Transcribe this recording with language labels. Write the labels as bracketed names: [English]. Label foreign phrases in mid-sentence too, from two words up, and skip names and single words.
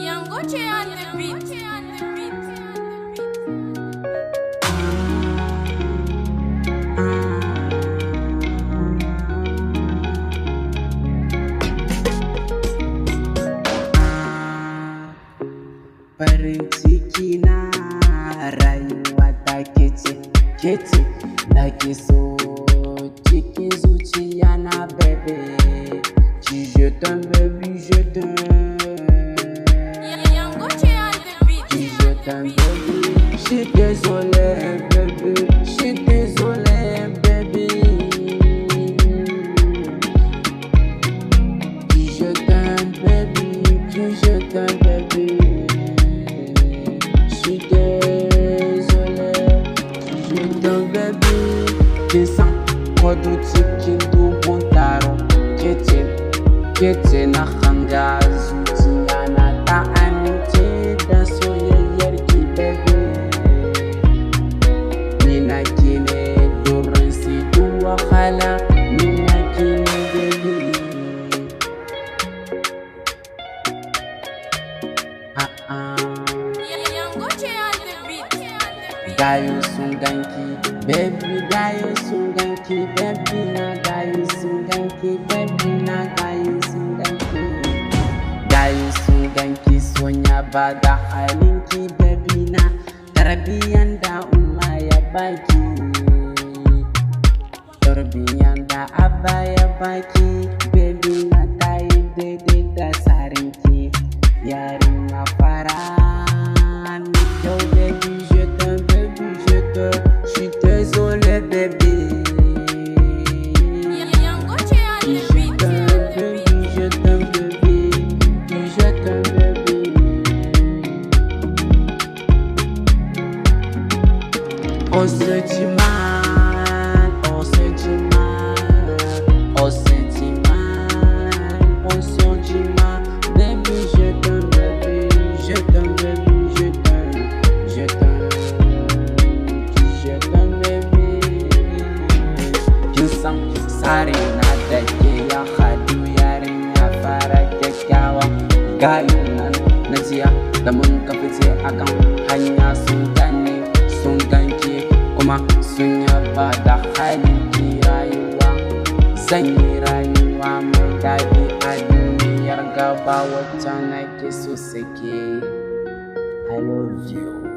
[English] Yangoche on the beat. [Hausa] Farin ciki na rayuwa ta kece da ke so cikin zuciya na bebe. [French] Je t'aime baby, je t'aime. [English] Yangoche on the beat. [French] Je t'aime baby, je suis désolé baby, je suis désolé baby. Je t'aime baby, je t'aime baby. Je suis désolé, je t'aime baby. Je sens quoi [Hausa] de cikin dubun taro. Kece na hanga zuciya na ta amince da soyayyar ki baby. Ni na ki ne durin si duk wahala, ni na ki ne baby. [English] Yangoche on the beat. [Hausa] Gayu sun ganki, baby gayu sun ganki, baby na gayu sun ganki, baby na gayu sun ganki. Gayu sun ganki sonya ba da halinki, baby na tarbiyan da umma ya baki. Tarbiyan da abba ya baki, baby na tayi daidai da tsarinki. Yarinya fara mai kyau baby, [French] je t'aime baby, je suis désolé baby. [English] Yangoche on the [French] Je [English] beat. [French] t'aime baby, je t'aime baby, je t'aime baby. On se dit mal, on se dit mal, on se dit mal, on se dit mal. Baby, je t'aime baby, je t'aime baby, je t'aime, je t'aime, je t'aime baby. [Hausa] Kin san tsari na da ke ya hadu yarinya fara kyakkyawa. Gayu nan na jiya da mun ka fice akan hanya sun gane sun ganke kuma sun yaba da halinki. Rayuwa zan yi rayuwa mai daɗi a duniyar gaba wacce nake so sake. [English] I love you.